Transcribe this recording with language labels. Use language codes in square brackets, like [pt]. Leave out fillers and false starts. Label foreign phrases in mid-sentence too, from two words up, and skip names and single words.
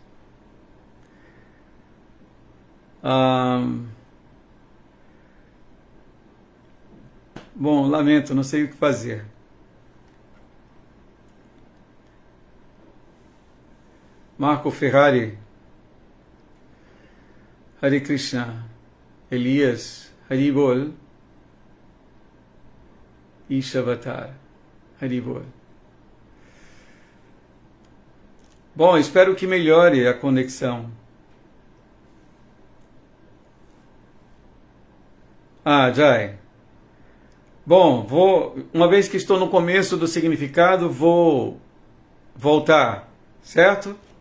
[pt] Bom, lamento, não sei o que fazer. Marco Ferrari. Hare Krishna. Elias. Haribol. Ishavatar. Haribol. Bom, espero que melhore a conexão. Jai. Bom, uma vez que estou no começo do significado, vou voltar, certo?